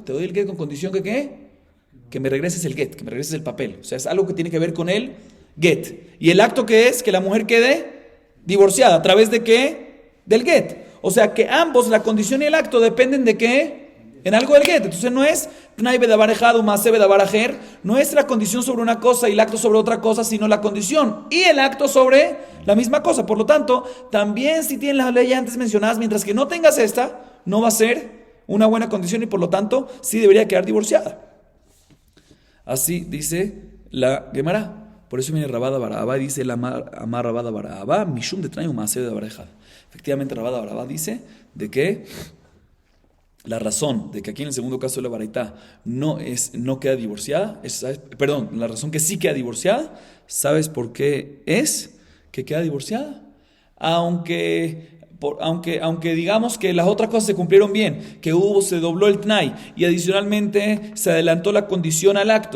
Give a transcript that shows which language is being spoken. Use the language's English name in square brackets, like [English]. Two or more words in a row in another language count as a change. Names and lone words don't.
[Spanish] Te doy el get con condición que ¿qué? Que me regreses el get, que me regreses el papel. O sea, es algo que tiene que ver con el get. ¿Y el acto que es? Que la mujer quede divorciada. ¿A través de qué? Del get. O sea que ambos, la condición y el acto, dependen de qué? En algo del get. Entonces no es [Hebrew] תנאי בדבר אחד ומעשה בדבר אחר, [Spanish] no es la condición sobre una cosa y el acto sobre otra cosa, sino la condición y el acto sobre la misma cosa. Por lo tanto, también si tienes las leyes antes mencionadas, mientras que no tengas esta, no va a ser una buena condición y por lo tanto sí debería quedar divorciada. Así dice la Gemara. Por eso viene Rabada Barabá y dice el Amar Rabada Barabá, [Aramaic] משום דתנאי ומעשה בדבר אחד. [Spanish] Efectivamente, Rabada Barabá dice de que la razón de que aquí en el segundo caso de la baraitá no queda divorciada, la razón que sí queda divorciada, ¿sabes por qué es que queda divorciada? Aunque digamos que las otras cosas se cumplieron bien, que se dobló el tnai y adicionalmente se adelantó la condición al acto.